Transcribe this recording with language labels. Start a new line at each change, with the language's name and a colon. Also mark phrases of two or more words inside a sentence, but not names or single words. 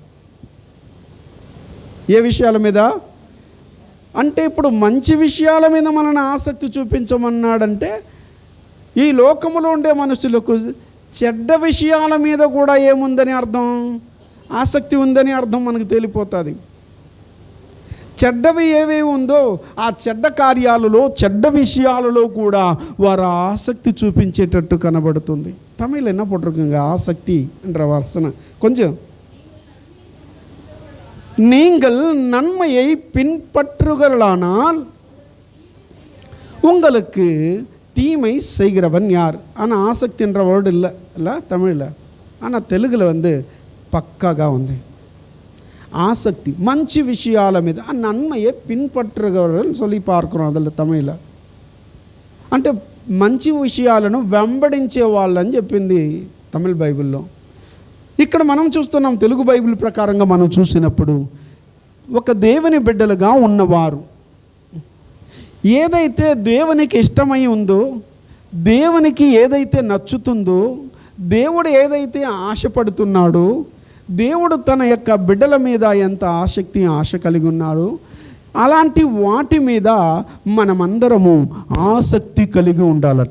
Telugu: ఏ విషయాల మీద అంటే ఇప్పుడు మంచి విషయాల మీద మనల్ని ఆసక్తి చూపించమన్నాడంటే ఈ లోకములో ఉండే మనుషులకు చెడ్డ విషయాల మీద కూడా ఏముందని అర్థం? ఆసక్తి ఉందని అర్థం మనకు తేలిపోతుంది. చెడ్డవి ఏవేవి ఉందో ఆ చెడ్డ కార్యాలలో, చెడ్డ విషయాలలో కూడా వారు ఆసక్తి చూపించేటట్టు కనబడుతుంది.
Tamil: తమిళ్ என்ன போட்டிருக்குங்க? ஆசக்தி என்ற வசன கொஞ்சம். நீங்கள் நன்மையை பின்பற்றுகிறளானால் உங்களுக்கு தீமை செய்கிறவன் யார்? ஆனால் ஆசக்தி என்ற வேர்டு இல்லை தமிழில். ஆனால் தெலுங்குல
Telugu: పక్కాగా ఉంది. ఆసక్తి మంచి విషయాల మీద, ఆ నన్మయే పిన్పట్టుగలని
Tamil: சொல்லி பார்க்கிறோம்.
Telugu: அதில் తమిళ అంటే మంచి విషయాలను వెంబడించే వాళ్ళని చెప్పింది తమిళ బైబిల్లో. ఇక్కడ మనం చూస్తున్నాం తెలుగు బైబిల్ ప్రకారంగా మనం చూసినప్పుడు ఒక దేవుని బిడ్డలుగా ఉన్నవారు ఏదైతే దేవునికి ఇష్టమై ఉందో, దేవునికి ఏదైతే నచ్చుతుందో, దేవుడు ఏదైతే ఆశపడుతున్నాడో, దేవుడు తన యొక్క బిడ్డల మీద ఎంత ఆశ కలిగి ఉన్నాడో అలాంటి వాటి మీద మనమందరము ఆసక్తి కలిగి ఉండాలట.